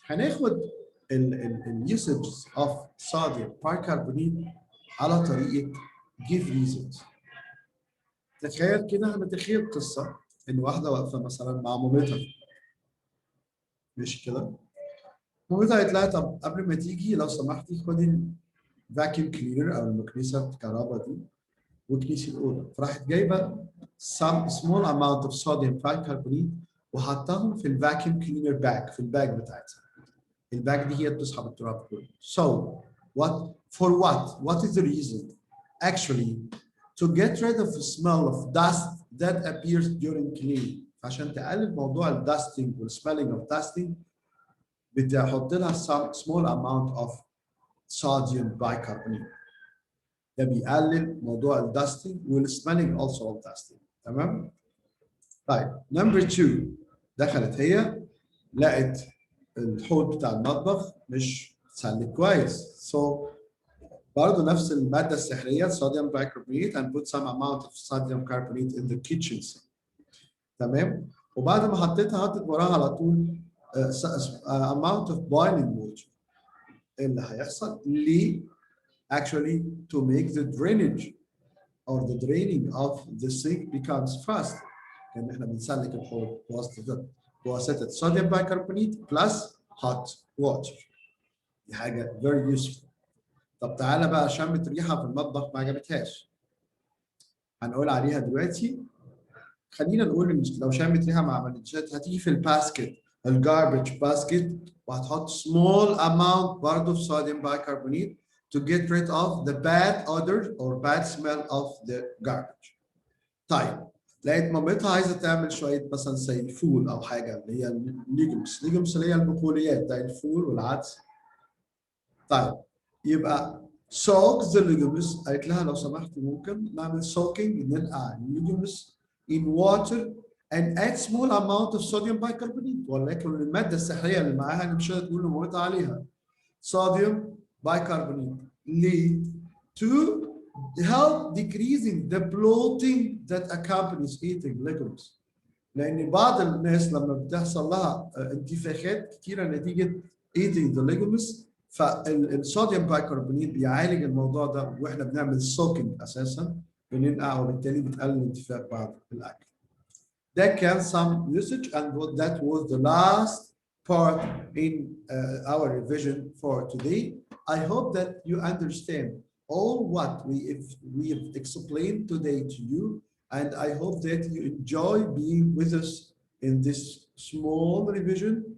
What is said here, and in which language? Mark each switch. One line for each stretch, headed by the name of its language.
Arabic: هناخد
English: usage of sodium bicarbonate
Arabic: على طريقة
English: give reasons.
Arabic: تخيل كده، هنتخيل قصة إن واحدة واقفة مثلا مع مامتها، مش كده؟ مامتها قالت لها طب قبل ما تيجي لو سمحتي خدي الفاكيوم كلينر أو المكنسة الكهرباء دي وكنسي الأوضة. فراحت جايبة
English: some small amount of sodium bicarbonate
Arabic: وحطاهم في الفاكيوم كلينر باج، في الباج بتاعتها. الباج دي هي بتسحب التراب كله.
English: So what is the reason? Actually, to get rid of the smell of dust that appears during cleaning.
Arabic: عشان تقلل موضوع الداستنج والسميلينج
English: of dusting
Arabic: بتحط لها
English: some small amount of sodium bicarbonate.
Arabic: ده بيقلل موضوع الداستنج والسميلينج
English: also of dusting.
Arabic: تمام؟ طيب
English: number 2
Arabic: دخلت هي لقت الحوض بتاع المطبخ مش متسلك كويس.
English: So
Arabic: برضه نفس المادة السحرية
English: sodium bicarbonate and put some amount of sodium carbonate in the kitchen sink.
Arabic: تمام؟ وبعد ما حطيت وراها على طول
English: amount of boiling water.
Arabic: اللي هيحصل ليه؟
English: Actually to make the drainage or the draining of the sink becomes faster.
Arabic: كأن احنا بنسلك الحوض بواسطة sodium bicarbonate
English: plus hot water.
Arabic: دي حاجة
English: very useful.
Arabic: طب تعالى بقى شمت ريحة في المطبخ ما عجبتهاش. هنقول عليها دلوقتي. خلينا نقول ان لو شمت ريحة ما عملتش هتيجي في الباسكت الجاربج باسكت وهتحط
English: small amount
Arabic: برضه
English: of sodium bicarbonate to get rid of the bad odor or bad smell of the garbage.
Arabic: طيب لقيت مامتها عايزه تعمل شويه مثلا زي فول او حاجه اللي هي الليجومس اللي هي البقوليات زي الفول والعدس. طيب يبقى
English: soak the legumes.
Arabic: قالت لها لو سمحتي ممكن نعمل
English: soaking،
Arabic: ننقع الليجومس
English: in water and add small amount of sodium bicarbonate.
Arabic: ولكن الماده السحريه اللي معاها اللي مش هتقول لمامتها عليها sodium bicarbonate. ليه؟
English: To help decreasing the bloating that accompanies eating legumes.
Arabic: لأن بعض الناس لما بتحصل لها انتفاخات كتيرة نتيجة
English: eating the legumes
Arabic: فالصوديوم بايكربونات بيعالج الموضوع ده واحنا بنعمل soaking أساسا بننقع وبالتالي بتقلل الانتفاخ بعد الأكل.
English: That can some usage and that was the last part in our revision for today. I hope that you understand all what we've explained today to you, and I hope that you enjoy being with us in this small revision.